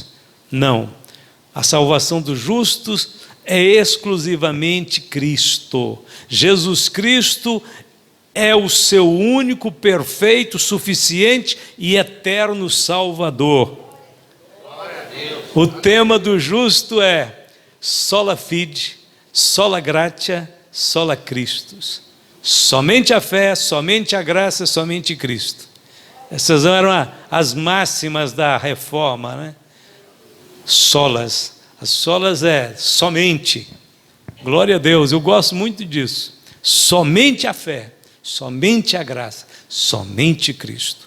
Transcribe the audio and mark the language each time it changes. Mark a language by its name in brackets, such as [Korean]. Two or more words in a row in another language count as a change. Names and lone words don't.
[Portuguese] Não, a salvação dos justos é exclusivamente Cristo. Jesus Cristo é o seu único, perfeito, suficiente e eterno Salvador. O tema do justo é [Latin] sola fide, sola gratia, sola Christus. [Portuguese] Somente a fé, somente a graça, somente Cristo. Essas eram as máximas da reforma, né? Solas. As solas é somente. Glória a Deus, eu gosto muito disso. Somente a fé, somente a graça, somente Cristo.